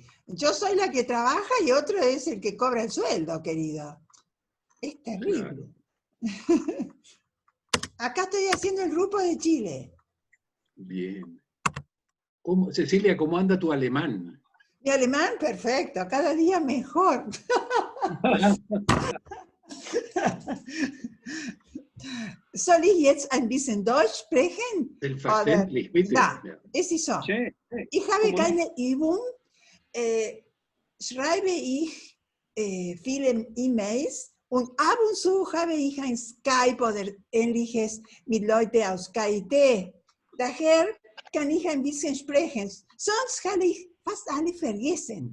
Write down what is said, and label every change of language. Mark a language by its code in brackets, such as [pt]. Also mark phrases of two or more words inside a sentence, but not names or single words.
[es] Yo soy la que trabaja y otro es el que cobra el sueldo, querido. Es terrible. Claro. Acá estoy haciendo el grupo de Chile. Bien. Cecilia, ¿cómo anda tu alemán? Mi alemán, perfecto, cada día mejor. [de] Soll ich jetzt ein bisschen Deutsch sprechen? Selbstverständlich, bitte. Ja, Ja. es ist so. [es] Sí, [de] Ich habe [es] ¿cómo no? [de] keine Übung. Schreibe ich viele E-Mails und ab und zu habe ich ein Skype oder ähnliches mit Leuten aus KIT. Daher kann ich ein bisschen sprechen. Sonst habe ich fast alle vergessen.